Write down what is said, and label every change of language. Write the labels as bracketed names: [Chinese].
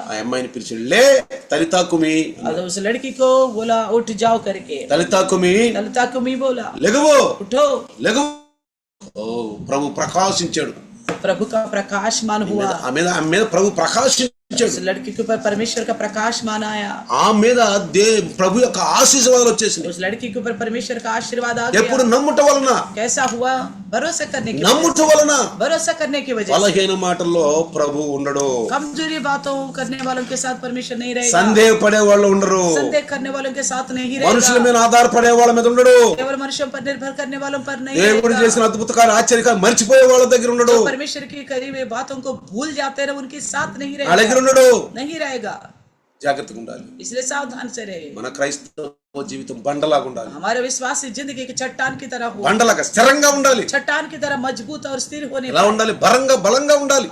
[Telugu] ఆ అమ్మాయిని పిలిచాడు, లే తలితాకుమి. [Hindi] और उस लड़की को बोला उठ जाओ करके, [Telugu] తలితాకుమి, [Hindi] ललिता को मी बोला [Telugu] లెగవు [Hindi] उठो। [Telugu] లెగవు. ఓ ప్రభు ప్రకాశించాడు. [Hindi] प्रभु का प्रकाशमान हुआ, [Telugu] ఆమె మీద ప్రభు ప్రకాశించాడు. [Hindi] उस लड़की के ऊपर परमेश्वर का प्रकाशमान आया, [Telugu] ఆ మీద ప్రభు యొక్క ఆశీర్వాదాలు వచ్చేసింది. [Hindi] उस लड़की के ऊपर परमेश्वर का आशीर्वाद आ [Telugu] ఎప్పుడు [Hindi] गया। [Telugu] నమ్ముట వలన, [Hindi] कैसा हुआ? भरोसा करने की [Telugu] నమ్ముట వలన. [Hindi] भरोसा करने की वजह से। [Telugu] బలహీన మాటల్లో ప్రభు ఉండడు. [Hindi] कमजोरी बातों करने वालों के साथ परमेश्वर नहीं रहेगा, [Telugu] సందేహపడే వాళ్ళు ఉండరు. [Hindi] संदेह करने वालों के साथ नहीं [Telugu] మనుషుల [Hindi] रहेगा, [Telugu] మీద ఆధారపడే వాళ్ళ మీద ఉండడు. [Hindi] केवल मनुष्यों पर निर्भर करने वालों पर नहीं [Telugu] దేవుడు [Hindi] रहेगा, [Telugu] చేసిన అద్భుత కార్య ఆశ్చర్యకార్యం మర్చిపోయే వాళ్ళ దగ్గర ఉండడు. [Hindi] जो परमेश्वर की करी हुई बातों को भूल जाते रहे उनके साथ नहीं [Telugu] వాళ్ళ దగ్గర [Hindi] रहेगा, [Telugu] ఉండడు. [Hindi] नहीं रहेगा। [Telugu] జాగ్రత్తగా ఉండాలి. [Hindi] इसलिए सावधान से रहे। [Telugu] మన క్రైస్తవ జీవితం బండలాగా ఉండాలి. [Hindi] हमारे विश्वासी जिंदगी की चट्टान की तरह हो, [Telugu] బండలాగా స్థిరంగా ఉండాలి. [Hindi] चट्टान की तरह मजबूत और स्थिर होने [Telugu] ఎలా ఉండాలి? బలంగా ఉండాలి.